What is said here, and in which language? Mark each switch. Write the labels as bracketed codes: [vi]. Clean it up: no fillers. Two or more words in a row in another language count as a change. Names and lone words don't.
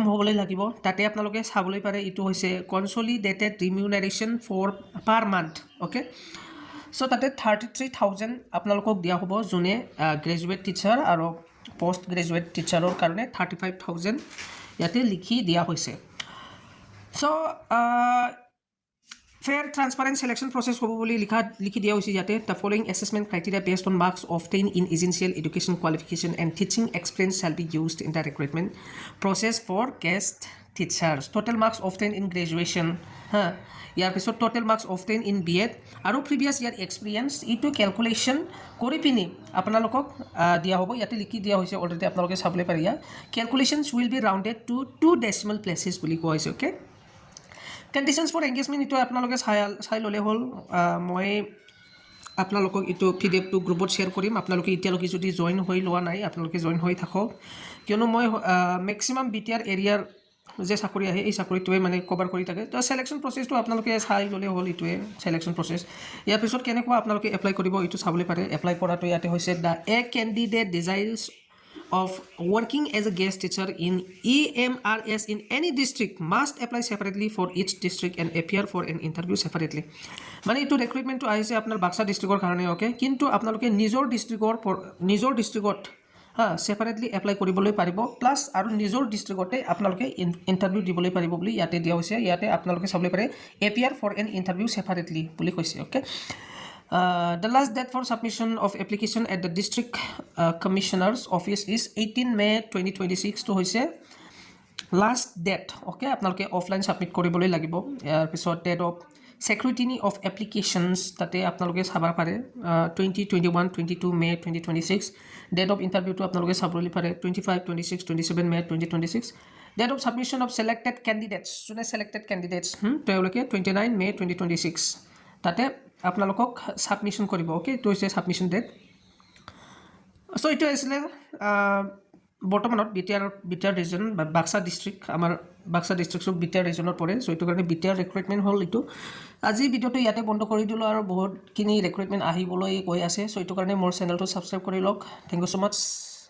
[as] হ'বলৈ লাগিব তাতে আপোনালোকে চাবলৈ পাৰে ইটো হৈছে [en] consolidated remuneration for per month [as] ওকে সো তাতে 33000 আপোনালোকক দিয়া হ'ব জুনে [en] graduate teacher [as] আৰু পোষ্ট গ্ৰেজুৱেট টিচাৰৰ কাৰণে 35000 ইয়াতে লিখি দিয়া হৈছে সো [en] fair transparent selection process [as] হ'ব বুলি লিখি দিয়া হৈছে যাতে the [en] following assessment criteria based on marks obtained in essential education qualification and teaching experience shall be used in the recruitment process for guest teachers total marks obtained in graduation [as] ইয়াৰ পিছত [en] total marks obtained in B.Ed আৰু previous year experience ইটো calculation [as] কৰি পিনি আপোনালোকক দিয়া হ'ব ইয়াতে লিখি দিয়া হৈছে অলৰেডি আপোনালোকে চাবলৈ পাৰিয়া [en] calculations will be rounded to 2 decimal places [as] বুলি কোৱা হৈছে ওকে [en] Conditions for engagement [as] ito আপোনালোকে চাই ললে হল মই আপোনালোকক ইটো PDF টো গ্ৰুপত শেয়াৰ কৰিম আপোনালোকে ইতিয়ালৈকে যদি জয়েন হৈ লোৱা নাই আপোনালোকে জয়েন হৈ থাকক কিয়নো মই ম্যাক্সিমাম BTR এৰিয়াৰ যে চাকৰি আহে এই চাকৰিটোৱে মানে কভাৰ কৰি থাকে তো সিলেকশন প্ৰসেসটো আপোনালোকে চাই ললে হল ইটোৱে সিলেকশন প্ৰসেস ইয়াৰ পিছত কেনেকুৱা আপোনালোকে এপ্লাই কৰিব ইটো চাবলৈ পাৰে এপ্লাই কৰাটো ইয়াতে হৈছে [en] the a candidate desires of working as a guest teacher in EMRS in any district must apply separately for each district and appear for an interview separately [as] মানে ইটো ৰিক্ৰুটমেন্টটো আহিছে আপোনাৰ বাক্সা ডিস্ট্ৰিক্টৰ কাৰণে ওকে কিন্তু আপোনালোকে নিজৰ ডিস্ট্ৰিক্টত সেপাৰেটলি এপ্লাই কৰিবলৈ পাৰিব প্লাস আৰু নিজৰ ডিস্ট্ৰিক্টতে আপোনালোকে ইন্টাৰভিউ দিবলৈ পাৰিব বুলি ইয়াতে দিয়া হৈছে ইয়াতে আপোনালোকে চাবলৈ পাৰে [en] appear for an interview separately [as] বুলি কৈছে ওকে [en] the last date for submission of application at the district commissioner's office is 18 May 2026 [as] তো হৈছে [en] last date okay [as] আপোনালোকে অফলাইন সাবমিট কৰিবলৈ লাগিব ইয়াৰ পিছত [en] date of scrutiny of applications [as] তাতে আপোনালোকে চাবা পাৰে [en] 22 May 2026 date of interview to [as] আপোনালোকে চাবলৈ পাৰে [en] 25 26 27 May 2026 date of submission of selected candidates যোনে selected candidates তেওঁলোকে 29 May 2026 [as] তাতে আপোনালোকক সাবমিশন কৰিব ওকে তো হৈছে সাবমিশন ডেট সো ইটো আছিল বৰ্তমানত বিটিআৰ ৰিজন বা বাক্সা ডিস্ট্ৰিক্ট আমাৰ বাক্সা ডিস্ট্ৰিক্টৰ বিটিআৰ ৰিজনৰ পৰে সো ইটো কাৰণে বিটিআৰ ৰিক্ৰুটমেন্ট হল ইটো আজি ভিডিওটো ইয়াতে বন্ধ কৰি দিলো আৰু বহুত কিনি ৰিক্ৰুটমেন্ট আহিবলৈ কৈ আছে সো ইটো কাৰণে মোৰ চেনেলটো সাবস্ক্ৰাইব কৰি লওক [en] thank you so much